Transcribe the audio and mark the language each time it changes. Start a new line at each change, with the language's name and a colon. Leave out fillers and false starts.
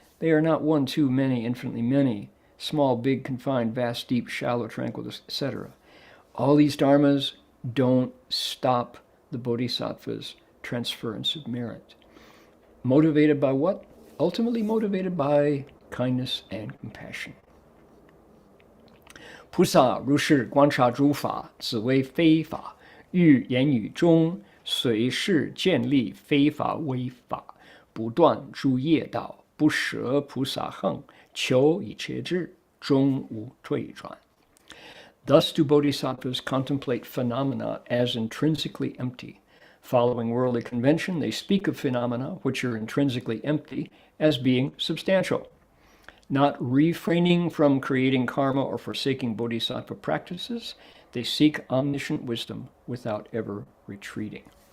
English: They are not one, two, many, infinitely many, small, big, confined, vast, deep, shallow, tranquil, etc. All these dharmas don't stop the bodhisattva's transference of merit. Motivated by what? Ultimately motivated by kindness and compassion.
Chinese: 菩萨如是观察诸法，此为非法，欲言语中随事建立非法为法，不断诸业道，不舍菩萨行，求以切之，终无退转。
English: Thus do bodhisattvas contemplate phenomena as intrinsically empty. Following worldly convention, they speak of phenomena which are intrinsically empty as being substantial. Not refraining from creating karma or forsaking bodhisattva practices, they seek omniscient wisdom without ever retreating.